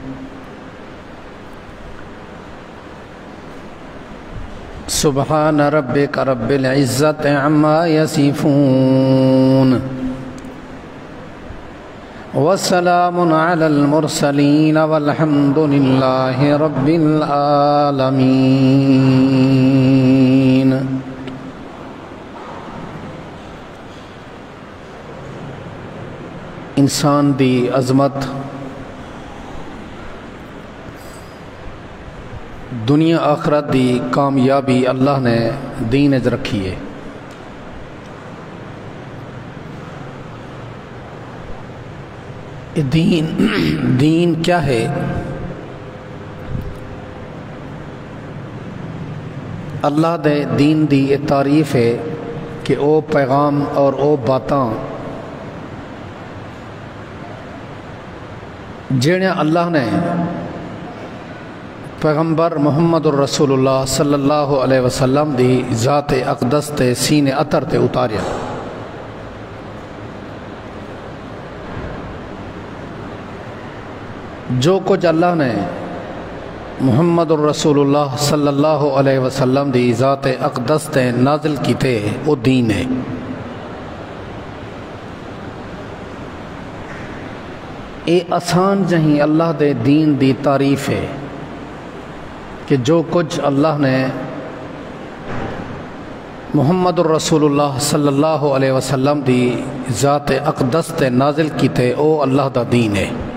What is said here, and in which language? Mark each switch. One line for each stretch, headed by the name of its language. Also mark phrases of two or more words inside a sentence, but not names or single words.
Arabic: سبحان ربك رب العزة عما يصفون وسلام على المرسلين والحمد لله رب العالمين.
Punjabi: انسان دی عظمت دنیا آخرت دی کامیابی اللہ نے دین اج رکھی ہے. دین کیا ہے؟ اللہ دے دین دی یہ تعریف ہے کہ او پیغام اور او باتاں جڑیاں اللہ نے پیغمبر محمد الرسول اللہ
Arabic: صلی اللہ علیہ وسلم
Punjabi: دی ذات اقدس تے سینے اطر تے اتاریا. جو کچھ اللہ نے محمد الرسول اللہ
Arabic: صلی اللہ علیہ وسلم
Punjabi: دی ذات اقدس تے نازل کیتے وہ دین ہے. اے آسان جہیں اللہ دے دین دی تعریف ہے کہ جو کچھ اللہ نے محمد الرسول اللہ
Arabic: صلی اللہ علیہ وسلم
Punjabi: دی ذات اقدس تے نازل کیتے او اللہ دا دین ہے.